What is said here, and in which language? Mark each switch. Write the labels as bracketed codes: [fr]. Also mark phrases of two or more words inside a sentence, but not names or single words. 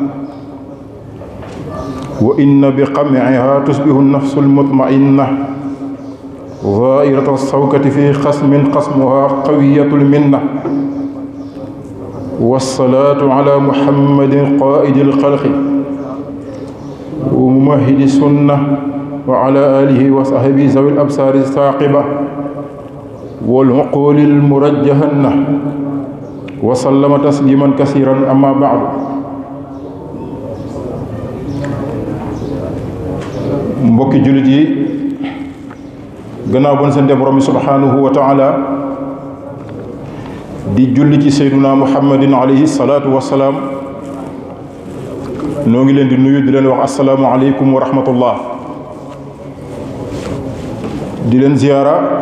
[ar] وإن بقمعها تصبح النفس المطمئنة ظاهرة الشوكة في قسمها قوية المنة والصلاة على محمد قائد الخلق وممهد السنة وعلى آله وصحبه ذوي الأبصار الثاقبة والعقول المرجحة وسلم تسليما كثيرا أما بعد [wo] mbokki jullit yi gannaaw bon sante borom bi [ar] سبحانه وتعالى [wo] di julli ci [ar] سيدنا محمد عليه الصلاة والسلام [wo] noo ngi leen di nuyu di leen wax [ar] السلام عليكم ورحمة الله [wo] di leen ziyaara